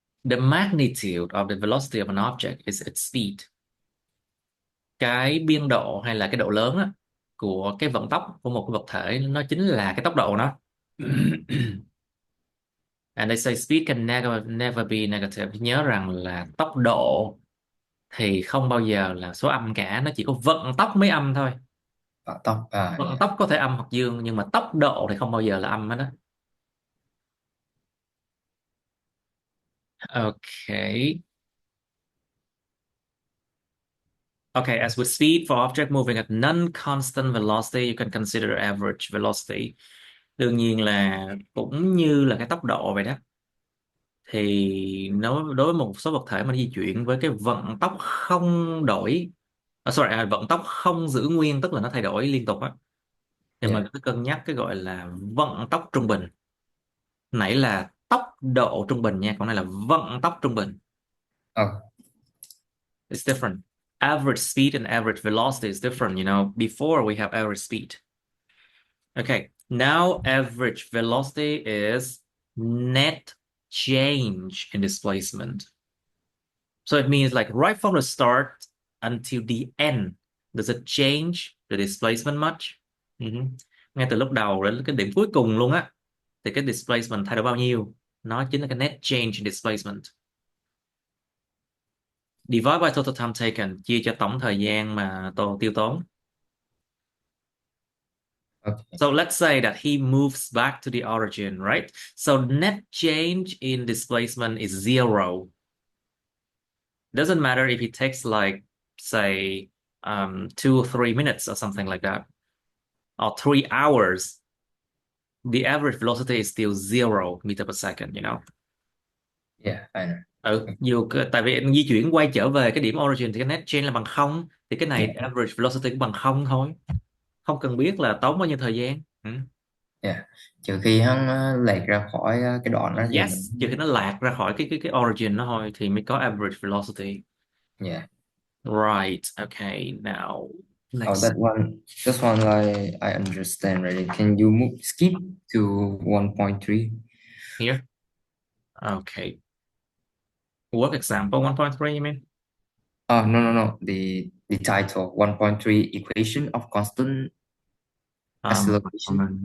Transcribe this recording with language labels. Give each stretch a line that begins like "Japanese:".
English: The magnitude of the velocity of an object is its speed.
Vietnamese: Cái biên độ hay là cái độ lớn á, của cái vận tốc của một cái vật thể nó chính là cái tốc độ nó.
English: And they say speed can never be negative.
Vietnamese: Nhớ rằng là tốc độ thì không bao giờ là số âm cả, nó chỉ có vận tốc mới âm thôi. Tốc. Vận
English: Yeah.
Vietnamese: tốc có thể âm hoặc dương nhưng mà tốc độ thì không bao giờ là âm hết đó.
English: Okay. Okay, as with speed for object moving at non-constant velocity, you can consider average velocity.
Vietnamese: Đương nhiên là cũng như là cái tốc độ vậy đó. Thì đối với một số vật thể mà di chuyển với cái vận tốc không đổi, vận tốc không giữ nguyên, tức là nó thay đổi liên tục á, thì mình
English: Yeah.
Vietnamese: cứ cân nhắc cái gọi là vận tốc trung bình. Nãy là tốc độ trung bình nha, còn này là vận tốc trung bình. Oh.
English: It's different. Average speed and average velocity is different. Before we have average speed. Okay, now average velocity is net change in displacement. So it means like right from the start until the end, does it change the displacement much? Mhm.
Vietnamese: Ngay từ lúc đầu đến cái điểm cuối cùng luôn á, thì cái displacement thay đổi bao nhiêu? Nó chính là cái net change in displacement.
English: Divide by total time taken,
Vietnamese: chia cho tổng thời gian mà tiêu tốn.
English: Okay. So let's say that he moves back to the origin, right? So net change in displacement is zero. Doesn't matter if it takes like, say, 2 or 3 minutes or something like that, or 3 hours. The average velocity is still 0 meter per second, you know. Yeah, I know.
Vietnamese: Dù tại vì anh di chuyển quay trở về cái điểm origin thì cái net change là bằng không, thì cái này
English: Yeah,
Vietnamese: average velocity cũng bằng không thôi, không cần biết là tốn bao nhiêu thời gian.
English: yeah.
Vietnamese: Trừ khi hắn lệch ra khỏi cái đoạn đó thì Yes, trừ khi nó lạc ra khỏi cái origin nó thôi thì mới có average velocity.
English: yeah. Right, okay, now Oh, next that one, this one I understand already. Can you skip to 1.3? here. Okay. Work example 1.3, you mean? Oh, no, no, no. The title 1.3 equation of constant acceleration.